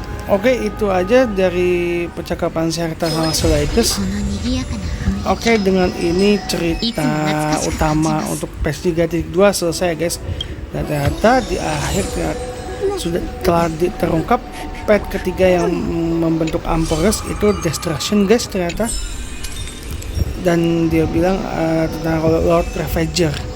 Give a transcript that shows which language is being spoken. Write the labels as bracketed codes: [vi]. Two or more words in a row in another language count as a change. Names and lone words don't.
[id] Oke, itu aja dari percakapan Serta sama Sulaikus. [ja] この賑やかな雰囲気 [id] Oke, dengan ini cerita utama untuk PES 3.2 selesai guys. Dan ternyata di akhir telah terungkap pet ketiga yang membentuk Ampores itu Destruction guys ternyata. Dan dia bilang tentang Lord Ravager.